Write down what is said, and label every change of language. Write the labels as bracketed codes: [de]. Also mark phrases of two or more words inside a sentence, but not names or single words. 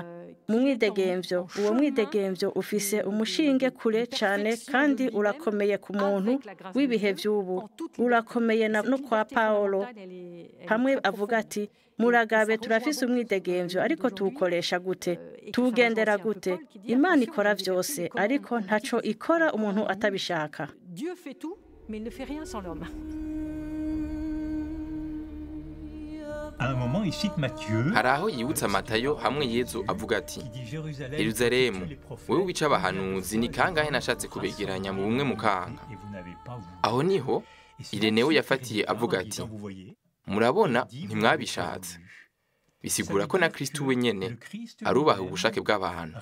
[rn] Mu mwidegemvyo, uwo mwidegemvyo ufise umushinge kure cane kandi urakomeye ku muntu w'ibihe vy'ubu. Urakomeye no kwa Paulo. Hamwe avuga ati, muragabe turafise umwidegemvyo ariko tuwukoresha gute? Tuwugendera gute? Imana ikora vyose ariko ntaco ikora umuntu atabishaka. [fr] Dieu fait tout, mais il ne fait rien sans l'homme. À un moment, il cite Matthieu. [rn] hari aho yibutsa Matayo hamwe Yezu avuga ati Yerusalemu wewe wica abahanuzi ni kangahe nashatse kubegeranya mu bumwe mukanga. Aho niho Ireneo yafatiye avuga ati murabona ntimwabishatse. Bisigura ko na Kristo we nyene arubaha ubushake bw'abantu.